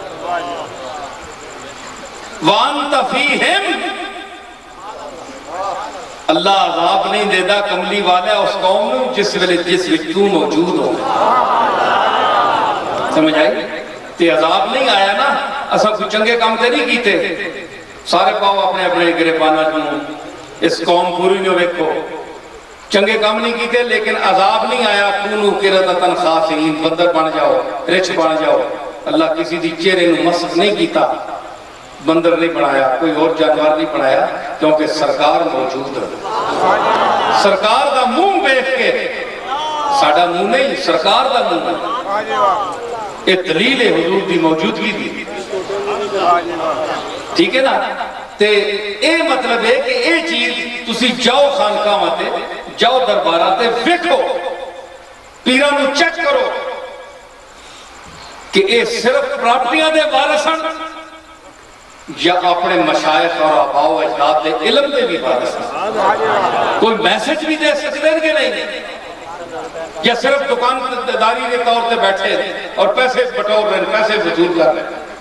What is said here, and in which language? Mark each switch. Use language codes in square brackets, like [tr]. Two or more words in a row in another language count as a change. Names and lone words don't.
[ar] وَأَنْتَ فِيهِمْ، [pa] اللہ عذاب نہیں دیتا کملی والا اس قوم میں جس وچ تو موجود ہو۔ سمجھ آئی؟ تے عذاب نہیں آیا نا، اساں کوئی چنگے کام تے نہیں کیتے، سارے پاؤ اپنے اپنے گریبانہ جو اس قوم پوری نو ویکھو، چنگے کام نہیں کیتے لیکن عذاب نہیں آیا [ar] کونو قردۃ خاسئین، [pa] بندر بن جاؤ، رچ بن جاؤ۔ اللہ کسی دی چہرے نو مسخ نہیں کیتا، بندر نہیں بنایا، کوئی اور جانور نہیں بنایا، کیونکہ سرکار موجود ہے۔ سرکار دا منہ دیکھ کے، ساڈا منہ نہیں، سرکار دا منہ ہے، یہ دلیل ہے حضور دی موجودگی دی، ٹھیک ہے نا؟ تے اے مطلب ہے کہ اے چیز تسی جاؤ خانقاہ تے جاؤ دربارہ تے ویکھو، پیران نو چیک کرو کہ اے صرف پراپرٹیاں دے وارثاں یا اپنے مشائخ اور آباء و اجداد دے علم دے بھی وارثاں، [ur] کوئی میسج بھی دے سکتے ہیں کہ نہیں، یا صرف دکان داری کے طور پہ بیٹھے اور پیسے بٹور رہے، پیسے وصول کر رہے۔